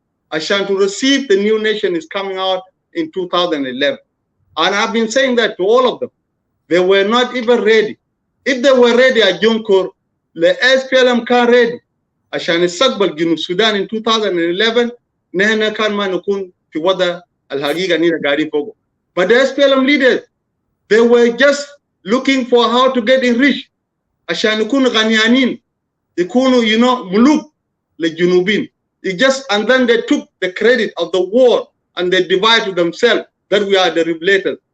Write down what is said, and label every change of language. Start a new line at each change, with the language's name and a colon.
English: To receive the new nation is coming out in 2011. And I've been saying that to all of them. They were not even ready. If they were ready at Junkur, the SPLM can't ready.
Arabic: عشان يستقبل جنوب السودان
English: in 2011
Arabic: نحن كان ما نكون في وضع الحقيقة نحن قاعدين فوقه.
English: But the SPLM leaders, they were just looking for how to get enriched
Arabic: عشان يكونوا غنيانين يكونوا
English: you know
Arabic: ملوك للجنوبين.
English: And then they took the credit of the war and they divided to themselves that we are the liberators.